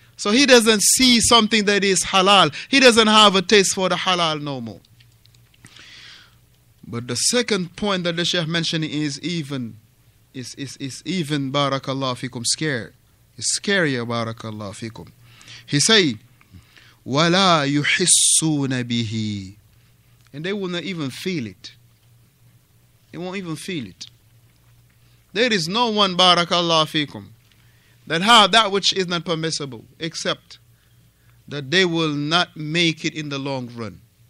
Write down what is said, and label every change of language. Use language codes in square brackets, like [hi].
[en] So he doesn't see something that is halal. He doesn't have a taste for the halal no more. But the second point that the Shaykh mentioned is even barakallah fikum scary. It's scarier, barakallah fikum. He say, [ar] وَلَا يُحِسُّونَ بِهِ. [en] And they will not even feel it. They won't even feel it. There is no one, barakallah fikum, that have that which is not permissible, except that they will not make it in the long run.